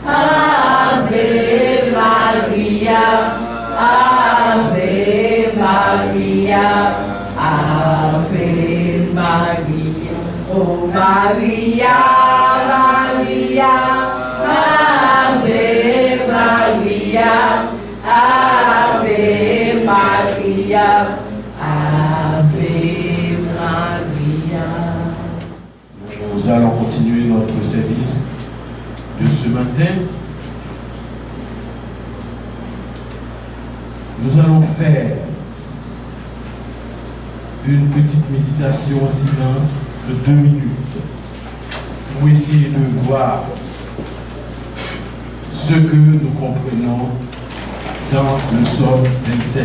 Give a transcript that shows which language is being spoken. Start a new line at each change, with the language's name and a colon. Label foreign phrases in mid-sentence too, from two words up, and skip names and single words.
Latin: Ave Maria, Ave Maria, Ave Maria, oh Maria, Maria, Ave Maria, Ave Maria, Ave Maria.
French: Nous allons continuer notre service de ce matin. Nous allons faire une petite méditation en silence de 2 minutes pour essayer de voir ce que nous comprenons dans le Psaume 27.